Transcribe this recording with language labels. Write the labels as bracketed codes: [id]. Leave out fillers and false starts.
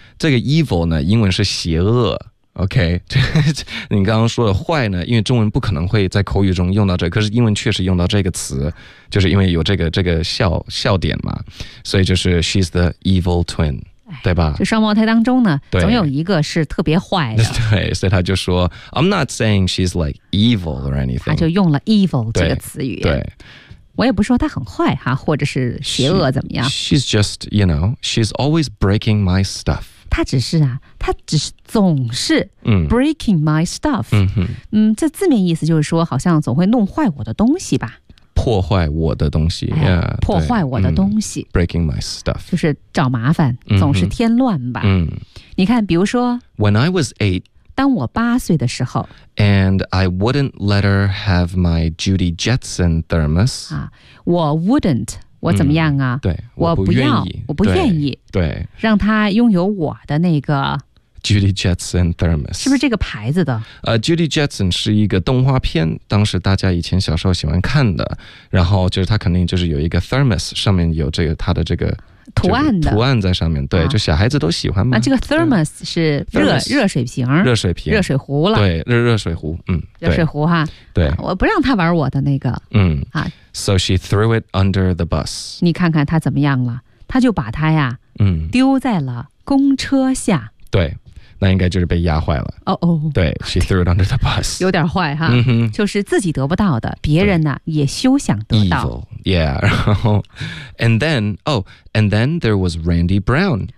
[zh] 这个 evil 呢，英文是邪恶，OK， 你刚刚说的坏呢，因为中文不可能会在口语中用到这个，可是英文确实用到这个词，就是因为有这个笑点嘛，所以就是 she's the evil twin，对吧？就双胞胎当中呢，总有一个是特别坏的。对，所以他就说 I'm not saying she's like evil or anything，他就用了 evil 这个词语。对，我也不说他很坏哈，或者是邪恶怎么样。 [en] She's just, you know, she's always breaking my stuff。 [zh] 他只是啊，他只是总是 breaking my stuff。这字面意思就是说好像总会弄坏我的东西吧，破坏我的东西。Yeah, 破坏我的东西。 [en] Breaking my stuff。 [zh] 就是找麻烦，总是添乱吧。你看比如说 [en] When I was 8， [zh] 当我八岁的时候 [en] And I wouldn't let her have my Judy Jetson thermos、 [zh] 啊、我 wouldn't 我怎么样啊、嗯、对，我不愿意，我不愿意对让她拥有我的那个 [en] Judy Jetson thermos， [zh] 是不是这个牌子的、 Judy Jetson 是一个动画片，当时大家以前小时候喜欢看的，然后就是她肯定就是有一个 thermos， 上面有这个她的这个图案的，就是、图案在上面，对、啊，就小孩子都喜欢嘛。那这个 thermos 是热水瓶，热水瓶，热水壶了，对，热水壶，热水壶哈，对、啊，我不让他玩我的那个， [en] So she threw it under the bus。 [zh] 你看看他怎么样了？他就把他呀，丢在了公车下。对，那应该就是被压坏了。哦哦， [en] 对 ，she threw it under the bus， [zh] 有点坏哈，就是自己得不到的，别人呢也休想得到。 [en] Evil. Yeah, 然后 and then, oh, and then there was Randy Brown.